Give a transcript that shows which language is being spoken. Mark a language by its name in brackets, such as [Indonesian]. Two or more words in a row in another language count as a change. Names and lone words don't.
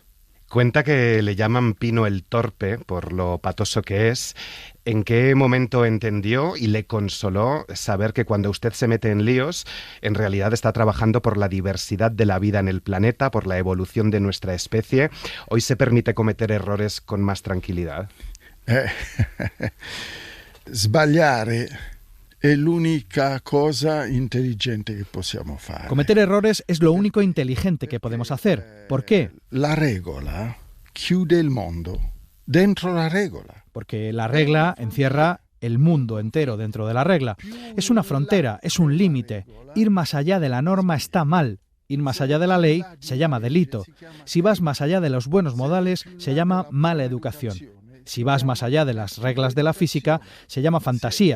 [Spanish] Cuenta que le llaman Pino el Torpe por lo patoso que es. ¿En qué momento entendió y le consoló saber que cuando usted se mete en líos, en realidad está trabajando por la diversidad de la vida en el planeta, por la evolución de nuestra especie? Hoy se permite cometer errores con más tranquilidad. [Italian] Sbagliare è l'unica cosa intelligente che possiamo fare. [Spanish] Cometer errores es lo único inteligente que podemos hacer. ¿Por qué? [Italian] La regola chiude il mondo dentro la regola. [Spanish] Porque la regla encierra el mundo entero dentro de la regla. Es una frontera, es un límite. Ir más allá de la norma está mal. Ir más allá de la ley se llama delito. Si vas más allá de los buenos modales, se llama mala educación. Si vas más allá de las reglas de la física, se llama fantasía.